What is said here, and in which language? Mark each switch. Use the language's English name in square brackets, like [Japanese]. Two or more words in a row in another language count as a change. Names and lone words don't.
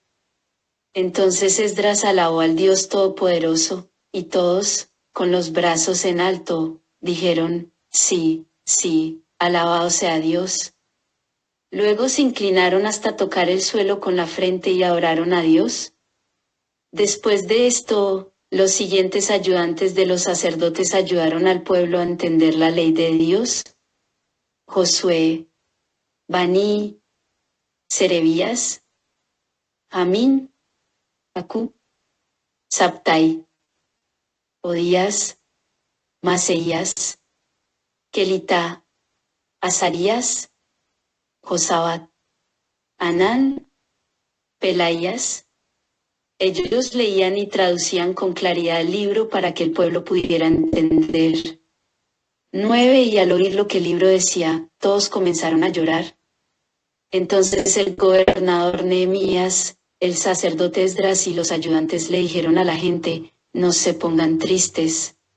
[Spanish] Entonces Esdras alabó al Dios Todopoderoso, y todos, con los brazos en alto, dijeron, sí, sí, alabado sea Dios. Luego se inclinaron hasta tocar el suelo con la frente y adoraron a Dios. Después de esto, los siguientes ayudantes de los sacerdotes ayudaron al pueblo a entender la ley de Dios: Josué, Bani, Serebías, Amín, Acú, Sabtai, Odías, Maseías, Kelita, Azarías, Josabat, Anán, Pelaías. Ellos leían y traducían con claridad el libro para que el pueblo pudiera entender. 9. Y al oír lo que el libro decía, todos comenzaron a llorar. Entonces el gobernador Nehemías, el sacerdote Esdras y los ayudantes le dijeron a la gente, no se pongan tristes.